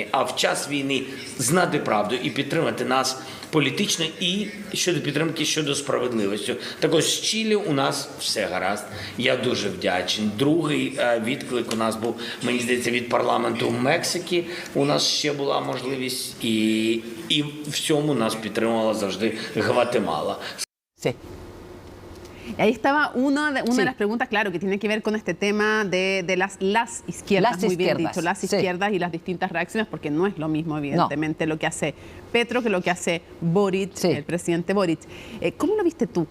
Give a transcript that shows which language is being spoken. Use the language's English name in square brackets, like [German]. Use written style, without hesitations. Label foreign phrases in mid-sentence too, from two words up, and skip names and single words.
[Ukrainian] А в час війни знати правду і підтримати нас політично і щодо підтримки, щодо справедливості. Також з Чилі у нас все гаразд. Я дуже вдячний. Другий відклик у нас був, мені здається, від парламенту Мексики. У нас ще була можливість, і в цьому нас підтримувала завжди Гватемала. [Spanish] Sí. Y ahí estaba una de las preguntas, claro, que tiene que ver con este tema de las izquierdas, muy bien dicho, las izquierdas y las distintas reacciones, porque no es lo mismo, evidentemente, lo que hace Petro que lo que hace Boric, el presidente Boric. ¿Cómo lo viste tú?